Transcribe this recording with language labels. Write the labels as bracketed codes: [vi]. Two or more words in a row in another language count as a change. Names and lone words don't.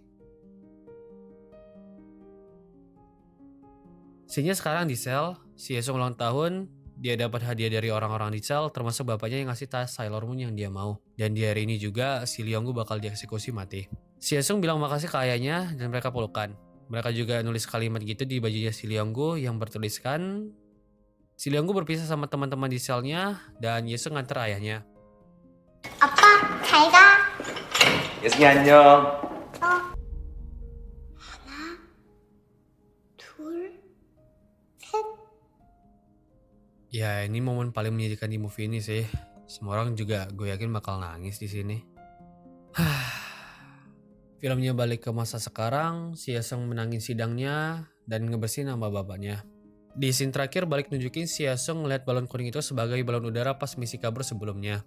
[id] Scene-nya sekarang di sel, si Yesung ulang tahun, dia dapat hadiah dari orang-orang di sel, termasuk bapaknya yang ngasih tas Sailor Moon yang dia mau. Dan di hari ini juga si Leonggu bakal dieksekusi mati. Si Yesung bilang makasih ke ayahnya dan mereka pelukan. Mereka juga nulis kalimat gitu di bajunya si Leonggu yang bertuliskan si Leonggu berpisah sama teman-teman di selnya dan Yesung nganter ayahnya. [ko] 아빠, 잘 가. 예승이 안녕. 둘, 셋. [id] Ya ini momen paling menyedihkan di movie ini sih. Semua orang juga gue yakin bakal nangis di sini. Filmnya balik ke masa sekarang, si Yesung menangin sidangnya dan ngebersihin nama bapaknya. Di scene terakhir balik nunjukin si Yesung ngeliat balon kuning itu sebagai balon udara pas misi kabur sebelumnya.